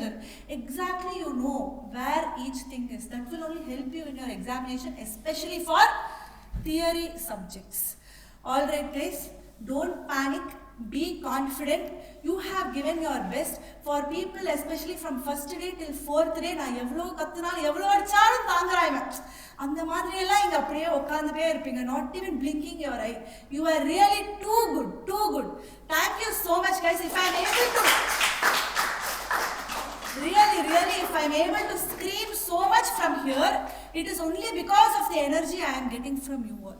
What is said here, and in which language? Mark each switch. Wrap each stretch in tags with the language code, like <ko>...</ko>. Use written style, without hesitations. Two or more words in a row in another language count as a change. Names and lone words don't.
<en>Exactly you know where each thing is. That will only help you in your examination, especially for theory subjects. Alright guys, don't panic. Be confident. You have given your best. For people especially from first day till 4th day,</en> <ta>நா எவ்ளோ கத்துனா எவ்ளோ அடிச்சாலும் தாங்குறீங்க அந்த மாதிரி எல்லா இங்க அப்படியே உக்காந்துட்டே இருப்பீங்க,</ta> <en>not even blinking your eye. You are really too good. Thank you so much guys. If I am able to really if I am able to scream so much from here, it is only because of the energy I am getting from you all.</en>